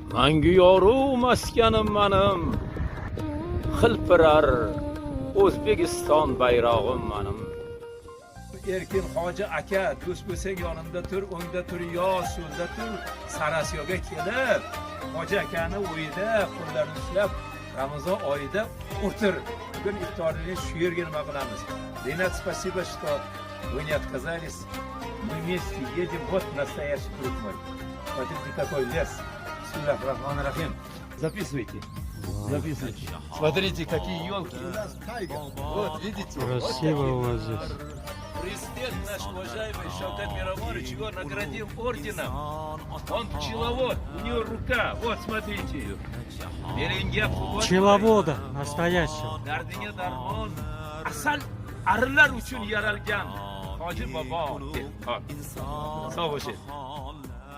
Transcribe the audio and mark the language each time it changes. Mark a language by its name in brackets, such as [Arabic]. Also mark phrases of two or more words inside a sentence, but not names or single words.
[Uzbek] Mangu yoru maskanim manim, xilpirar O'zbekiston bayrog'im manim. Erkin hoji aka, do'st bo'lsak yonimda tur, o'ngda tur, yo so'lda tur, Sarasiyoga kelib, hoji akani o'yida qo'llarini ushlab, Ramazon oyida o'tir. Bugun iftorni shu yerga nima qilamiz? [Russian] Renat, спасибо, что вы не отказались. Мы вместе едем, вот настоящий друг мой. Смотрите, какой лес. [Arabic] بسم الله الرحمن الرحيم. [Russian] Записывайте. Записывайте. Смотрите, какие елки. У нас тайга. Вот, видите? Красиво у вас здесь. Президент наш уважаемый Шавкат Миромонович его наградил орденом. Он пчеловод, у него рука. Вот, смотрите. Беренге Пчеловода настоящего. [Uzbek] Dardinga darmon. Asal arilar uchun yaralgan. Hoji bobo. Sog' bo'ling.